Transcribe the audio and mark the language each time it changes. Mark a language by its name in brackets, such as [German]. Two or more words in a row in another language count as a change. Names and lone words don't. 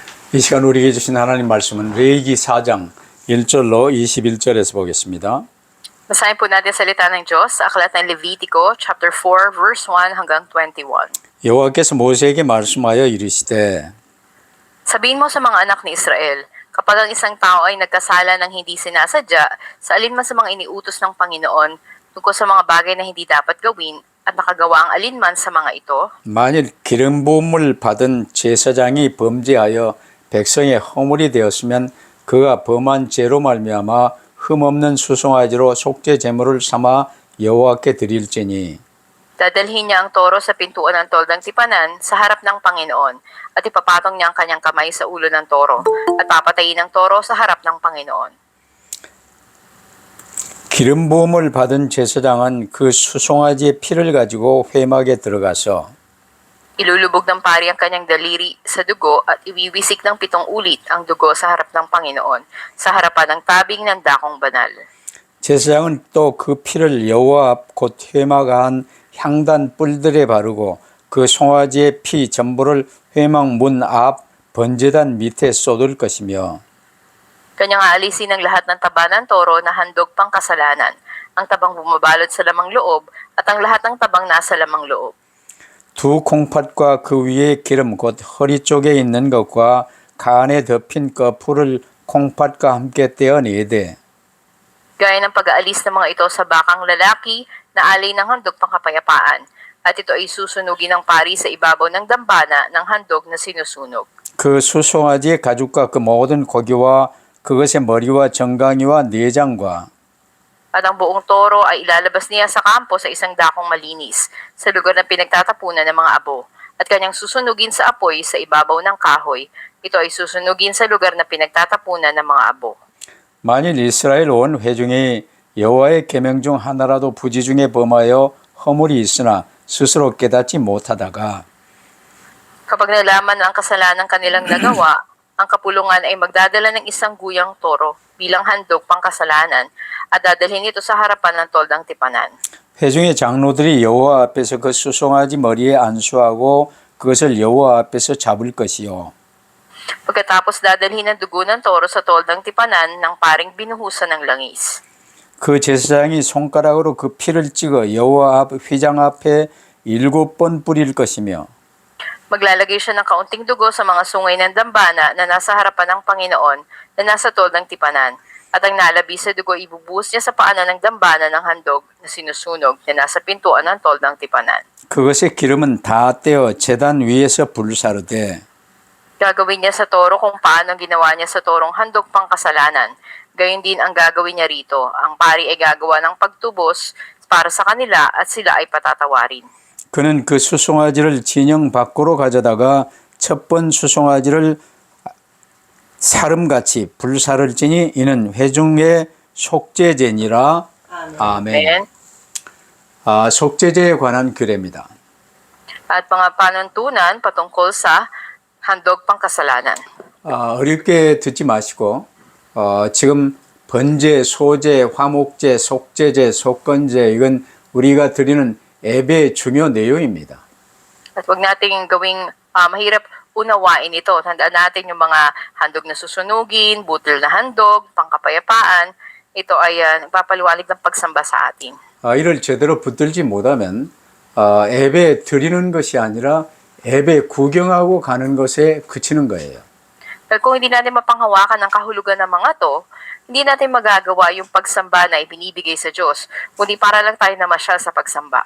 [Korean] 이 시간 우리에게 주신 하나님 말씀은 레위기 4장 1절로 21절에서 보겠습니다. [Filipino] Basahin po natin salita ng Diyos sa aklat ng Levitico, chapter 4, verse 1 hanggang 21. [Korean] 여호와께서 모세에게 말씀하여 이르시되 [Filipino] Sabihin mo sa mga anak ni Israel, kapag ang isang tao ay nagkasala ng hindi sinasadya, sa alinman sa mga iniutos ng Panginoon, tungkol sa mga bagay na hindi dapat gawin, at nakagawa ang alinman sa mga ito, [Korean] 만일 기름 부음을 받은 제사장이 범죄하여 백성의 허물이 되었으면 그가 범한 죄로 말미암아 흠없는 수송아지로 속죄 제물을 삼아 여호와께 드릴지니 [Filipino] dadalhin niya ang toro sa pintuan ng toldang tipanan sa harap ng Panginoon, at ipapatong niya ang kanyang kamay sa ulo ng toro, at papatayin ang toro sa harap ng Panginoon. [Korean] 기름 부음을 받은 제사장은 그 수송아지의 피를 가지고 회막에 들어가서 [Filipino] Ilulubog ng pari ang kanyang daliri sa dugo at iwiwisik ng 7 ulit ang dugo sa harap ng Panginoon, sa harapan ng tabing ng dakong banal. [Korean] 제사장은 또 그 피를 여호와 앞 곧 회막 안 향단 뿔들에 바르고 그 송아지의 피 전부를 회막 문 앞 번제단 밑에 쏟을 것이며 [Filipino] Kanyang aalisin ang lahat ng taba ng toro na handog pang kasalanan, ang tabang bumabalot sa lamang loob at ang lahat ng tabang nasa lamang loob. [Korean] 두 콩팥과 그 위에 기름 곧 허리 쪽에 있는 것과 간에 덮인 거풀을 콩팥과 함께 떼어내되 [Filipino] Gaya ng pag-aalis ng mga ito sa bakang lalaki na alay ng handog pang kapayapaan, at ito ay susunugin ng pari sa ibabaw ng dambana ng handog na sinusunog. [Korean] 그 수송아지의 가죽과 그 모든 고기와 그것의 머리와 정강이와 내장과 [Filipino] At ang buong toro ay ilalabas niya sa kampo sa isang dakong malinis, sa lugar na pinagtatapunan ng mga abo, at kanyang susunugin sa apoy sa ibabaw ng kahoy. Ito ay susunugin sa lugar na pinagtatapunan ng mga abo. [Korean] 만일 이스라엘 온 회중이 여호와의 계명 중 하나라도 부지 중에 범하여 허물이 있으나 스스로 깨닫지 못하다가 [Filipino] Kapag nalaman na ang kasalanan kanilang nagawa, ang kapulungan ay magdadala ng isang guyang toro bilang handog pang kasalanan at dadalhin ito sa harapan ng toldang tipanan. [Korean] 회중의 장로들이 여호와 앞에서 그 수송아지 머리에 안수하고 그것을 여호와 앞에서 잡을 것이요 [Filipino] Pagkatapos dadalhin ng dugo ng toro sa toldang tipanan ng paring binuhusan ng langis. [Korean] 그 제사장이 손가락으로 그 피를 찍어 여호와 앞 휘장 앞에 7번 뿌릴 것이며 [Filipino] Maglalagay siya ng kaunting dugo sa mga sungay ng dambana na nasa harapan ng Panginoon na nasa toldang tipanan, at ang nalabi sa dugo ibubuhos niya sa paanan ng dambana ng handog na sinusunog na nasa pintuan ng toldang tipanan. [Korean] 그것의 기름은 다 떼어 제단 위에서 불사르되 [Filipino] Gagawin niya sa toro kung paano ginawa niya sa torong handog pang kasalanan. Gayon din ang gagawin niya rito. Ang pari ay gagawa ng pagtubos para sa kanila at sila ay patatawarin. [Korean] 그는 그 수송아지를 진영 밖으로 가져다가 첫 번 수송아지를 사름같이 불사를지니 이는 회중의 속죄제니라. 아멘. [Filipino] Amen. [Korean] 속죄제에 관한 규례입니다. [Filipino] At mga panuntunan patungkol sa handog pang kasalanan. [Korean] 어렵게 듣지 마시고 지금 번제, 소제, 화목제, 속죄제, 속건제 이건 우리가 드리는 예배의 중요 내용입니다. [Filipino] At wag nating gawing mahirap unawain ito. Tandaan natin yung mga handog na susunugin, butil na handog, pangkapayapaan. Ito ay nagpapaliwanag ng pagsamba sa atin. [Korean] 이를 제대로 붙들지 못하면 예배 드리는 것이 아니라 예배 구경하고 가는 것에 그치는 거예요. [Filipino] Dahil kung hindi natin mapanghawakan ang kahulugan ng mga to, hindi natin magagawa yung pagsamba na ibinibigay sa Diyos, kundi para lang tayo namasyal sa pagsamba.